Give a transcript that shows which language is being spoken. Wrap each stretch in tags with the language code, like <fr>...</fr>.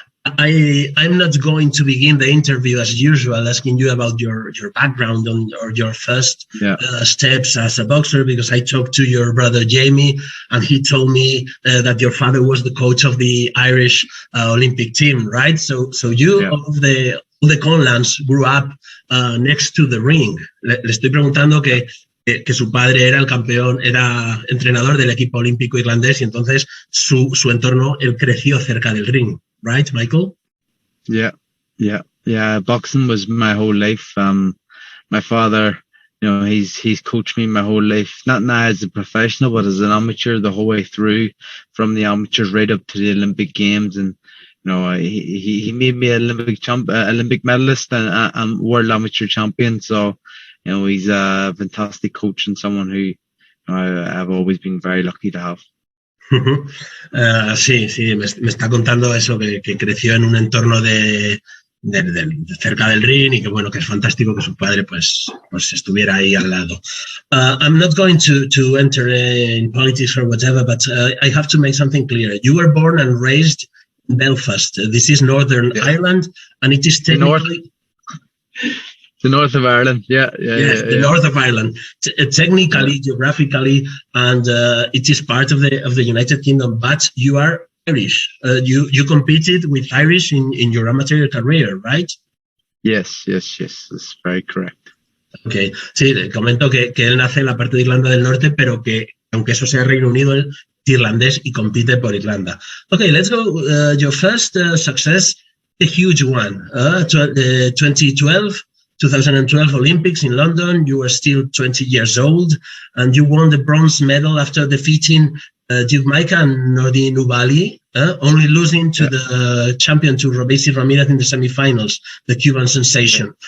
<en>I'm not going to begin the interview as usual, asking you about your background or your first steps as a boxer, because I talked to your brother Jamie, and he told me that your father was the coach of the Irish Olympic team, right? So you of the Conlans grew up next to the ring.</en> <es>Le estoy preguntando que su padre era el campeón, era entrenador del equipo olímpico irlandés y entonces su entorno, él creció cerca del ring.</es> <en>Right, Michael? Yeah. Boxing was my whole life. My father, he's coached me my whole life, not now as a professional, but as an amateur the whole way through, from the amateurs right up to the Olympic Games. And he made me an Olympic medalist and world amateur champion. So he's a fantastic coach and someone who I've always been very lucky to have.</en> <es>Sí, me está contando eso, que creció en un entorno de cerca del ring y que bueno, que es fantástico que su padre pues estuviera ahí al lado.</es> <en>I'm not going to enter in politics or whatever, but I have to make something clear. You were born and raised in Belfast. This is Northern Ireland, and it is technically... The north of Ireland, the north of Ireland, technically, geographically, and it is part of the United Kingdom. But you are Irish. You competed with Irish in your amateur career, right? Yes, that's very correct.</en> <es>Okay, sí, comento que él nace en la parte de Irlanda del Norte, pero que aunque eso sea Reino Unido, él es irlandés y compite por Irlanda.</es> <en>Okay, let's go. Your first success, a huge one, 2012 Olympics in London. You were still 20 years old, and you won the bronze medal after defeating Jamaica and Nordi Nubali, only losing to the champion, to Robesi Ramirez, in the semifinals, the Cuban sensation.</en>